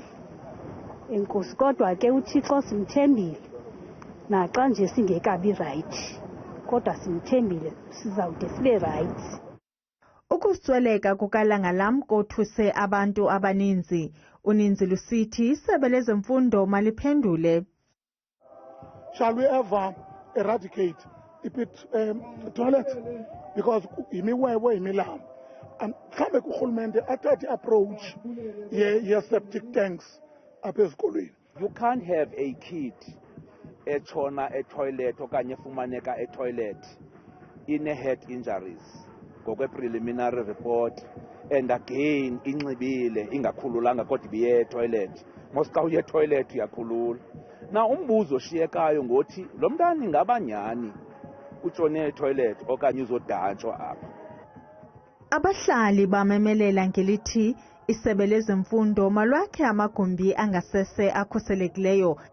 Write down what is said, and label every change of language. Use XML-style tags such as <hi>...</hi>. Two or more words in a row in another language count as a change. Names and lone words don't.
<xh>Enkosi kodwa ke uThixo simthembile. Naxa nje singekabi right. Kodwa simthembile sizawude sibe right. Ukusweleka kukaLangalam kothuse abantu abaninzi. Uninzi lusithi isebe lezemfundo maliphendule.</xh> <en>Shall we ever eradicate the toilet?</en> <xh>Because imiwewe imilambo. Mhlambe kurhulumente athathe approach ye-septic tanks apha ezikolweni.</xh> <en>You can't have a kid</en> <xh>etshona etoilet okanye efumaneka etoilet ine-</xh> <en>head injuries</en> <xh>ngokwe-</xh> <en>preliminary report and again</en> <xh>inxibile ingakhululanga kodwa ibiye etoilet. Mos xa uye etoilet uyakhulula. Na umbuzo oshiyekayo ngothi lo mntana ingaba nyani utshone etoilet okanye uzodantshwa apha. Abahlali bamemelela ngelithi isebe lezemfundo malwakhe amagumbi angasese akhuselekileyo.</xh>